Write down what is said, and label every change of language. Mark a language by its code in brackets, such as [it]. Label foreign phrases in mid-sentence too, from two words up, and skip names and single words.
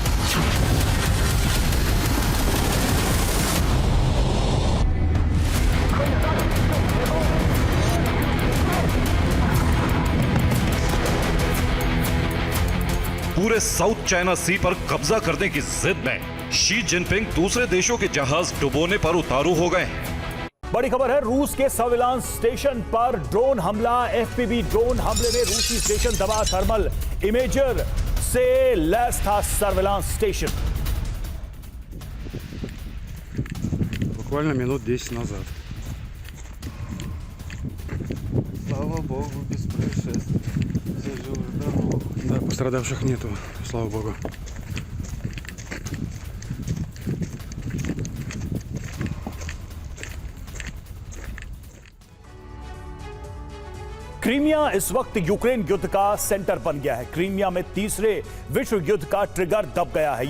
[hi] पूरे साउथ चाइना सी पर कब्जा करने की जिद में शी जिनपिंग दूसरे देशों के जहाज डुबोने पर उतारू हो गए हैं। बड़ी खबर है, रूस के [en] surveillance station [hi] पर ड्रोन हमला। [en] FPV drone [hi] हमले में रूसी स्टेशन दबा। [en] thermal imager [hi] से लैस था [en] surveillance station. [ru] Буквально минут 10 назад. Слава Богу, без происшествий. Все живы, здоровы. Да, пострадавших нету, слава Богу. [hi] क्रीमिया इस वक्त यूक्रेन युद्ध का सेंटर बन गया है। क्रीमिया में तीसरे विश्व युद्ध का ट्रिगर दब गया है।